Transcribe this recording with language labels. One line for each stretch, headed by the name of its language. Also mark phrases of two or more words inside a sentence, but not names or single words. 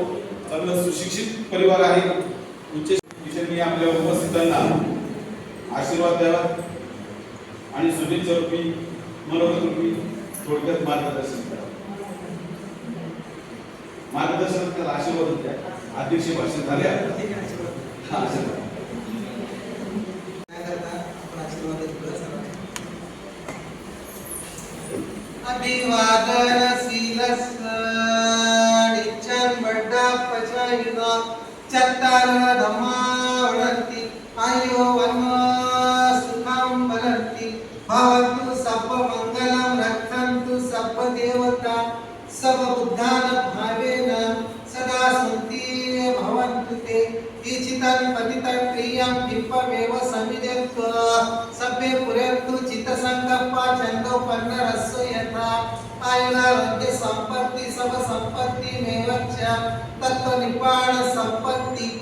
Marathi: चांगलं सुशिक्षित परिवार आहे. उच्च शिक्षण आपल्या उपस्थितांना आशीर्वाद द्यावा आणि शुभेच्छा रूपी मनोगत रूपी थोडक्यात मार्गदर्शन करा. मार्गदर्शन करा, आशीर्वाद द्या. अध्यक्ष भाषण झाले.
Pali: अभिवादनशीलस्य नित्यं वड्डपचयिना चत्तार धम्मावनन्ति आयो वन्नो सुखं वदन्ति भवन्तु सप्प मङ्गलं रक्षन्तु सप्प देवता सब बुद्धान भावेन सदा सन्ति भवन्तु ते इचितं पतितं प्रियं विप्पमेव समिदन्तु सभ्ये पुरन्तु चित्तसङ्कल्पा छन्दोपन्नरस्सु यथा आयुरारोग्य संपत्ति सब संपत्ति मेवच्च तत्त्वनिपाण संपत्ति